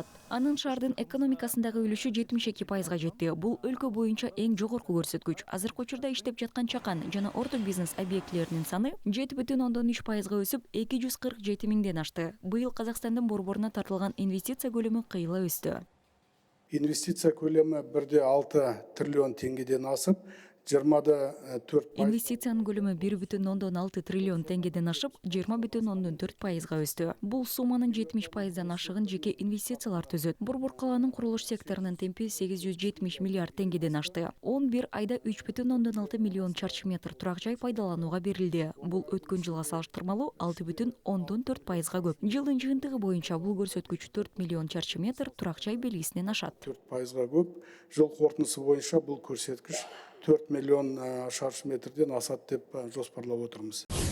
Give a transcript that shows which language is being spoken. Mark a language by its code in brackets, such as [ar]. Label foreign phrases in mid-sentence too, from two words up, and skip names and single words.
[ky] Анын шаардын экономикасындагы үлүшү 72%га жетти. Бул өлкө боюнча эң жогорку көрсөткүч. Азыркы учурда иштеп жаткан чакан жана орто бизнес объектилеринин саны 7,3%га өсүп, 247 миңден ашты. Быйыл Казакстандын борборуна тартылган инвестиция көлөмү кыйла өстү. [kk] Инвестиция көлемі 1,6 триллион теңгеден асып, 24%. [ky] Инвестициянын көлөмү 1,6 триллион теңгеден ашып, 20,4%га өстү. Бул сумманын 70%дан ашыгын жеке инвестициялар түзөт. Борбор калаанын курулуш секторунун темпи 870 миллиард теңгеден ашты. 11 айда 3,6 миллион чарчы метр турак жай пайдаланууга берилди. Бул өткөн жылга салыштырмалуу 6,4%га көп. Жылдын жыйынтыгы боюнча бул көрсөткүч 4 миллион чарчы метр турак жай белгисинен ашат. 4%га көп. [kk] Жыл қорытындысы бойынша бұл көрсеткіш 4 миллион шаршы метрден асат деп жоспарлап отырмыз.